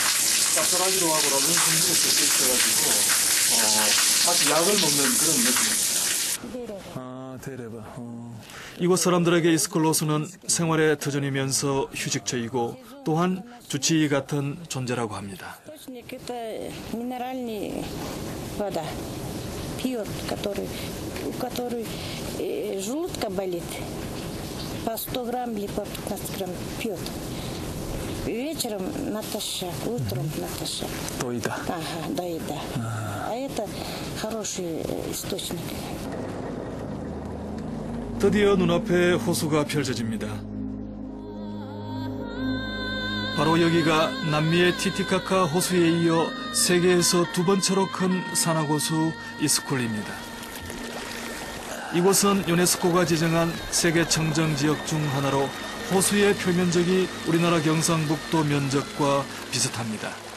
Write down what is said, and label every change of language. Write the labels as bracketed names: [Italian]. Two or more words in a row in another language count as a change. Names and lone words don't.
[Korean] 짭짤하기도 하고 라면 성분이 섞여 있어가지고 마치 약을 먹는 그런 느낌입니다. 데레바. 이곳 사람들에게 이스콜호수는 생활의 터전이면서 휴식처이고 또한 주치 같은 존재라고 합니다. [Russian] Это минеральная вода. Пьет, у которой желудка болит. По 100 грамм или по 15 грамм пьет. Вечером натощак, утром натощак. До еда. Ага, до еда. А это хороший источник. [Korean] 드디어 눈앞에 호수가 펼쳐집니다. 바로 여기가 남미의 티티카카 호수에 이어 세계에서 두 번째로 큰 산악호수 이스콜입니다. 이곳은 유네스코가 지정한 세계 청정지역 중 하나로 호수의 표면적이 우리나라 경상북도 면적과 비슷합니다.